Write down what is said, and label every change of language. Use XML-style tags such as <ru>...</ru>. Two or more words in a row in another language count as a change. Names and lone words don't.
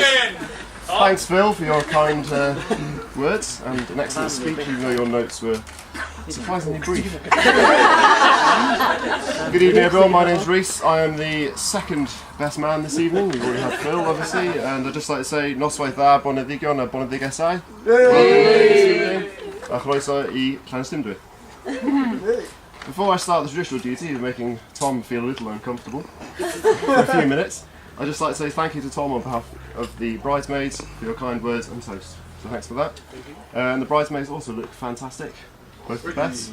<en>Thanks, Phil, for your kind words and an excellent speech, even though your notes were surprisingly brief. Good evening, everyone. My name's Rhys. I am the second best man this evening. We've already had Phil, obviously, and I'd just like to say,</en> <cy>noswaith dda, boneddigion a boneddigesau. Chroeso I Llanystumdwy.</cy> <en>Before I start the traditional duty of making Tom feel a little uncomfortable for a few minutes, I'd just like to say thank you to Tom on behalf of the bridesmaids for your kind words and toast. So thanks for that. And the bridesmaids also look fantastic, both the best.</en>